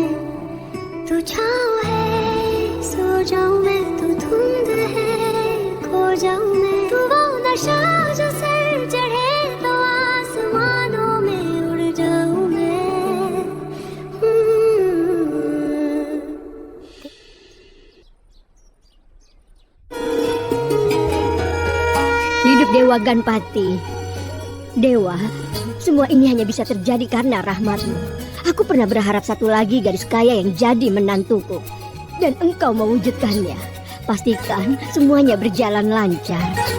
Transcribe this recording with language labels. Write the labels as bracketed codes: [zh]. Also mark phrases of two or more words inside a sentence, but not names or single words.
[hi] तू छाँव है सो जाऊं मैं, तू धुंध है खो जाऊं मैं, तू वो नशा जो सर चढ़े तो आसमानों में उड़ जाऊं मैं। [id] milik Dewa Ganpati. Dewa, semua ini hanya bisa terjadi karena rahmatmu. Aku pernah berharap satu lagi gadis kaya yang jadi menantuku. Dan engkau mewujudkannya. Pastikan semuanya berjalan lancar.